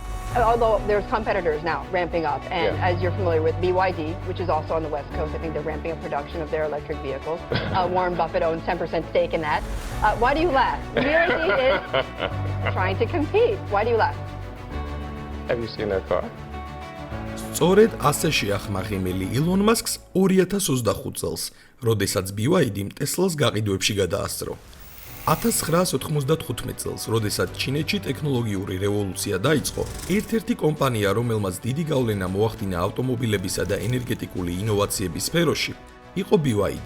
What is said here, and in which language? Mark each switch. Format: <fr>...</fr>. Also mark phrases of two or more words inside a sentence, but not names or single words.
<en>Although there's competitors now ramping up, and as you're familiar with BYD, which is also on the West Coast, I think they're ramping up production of their electric vehicles. Warren Buffett owns 10% stake in that. Why do you laugh? BYD is trying to compete. Why do you laugh? Have you seen their car?</en> <ka>სწორედ ასე შეახმაღიმელი ილონ მასკს 2025 წელს, როდესაც BYD-მ ტესლას გაყიდვებში გადაასწრო. 1995 წელს, როდესაც ჩინეთში ტექნოლოგიური რევოლუცია დაიწყო, ერთ-ერთი კომპანია, რომელმაც დიდი გავლენა მოახდინა ავტომობილებისა და ენერგეტიკული ინოვაციების სფეროში, იყო BYD.</ka>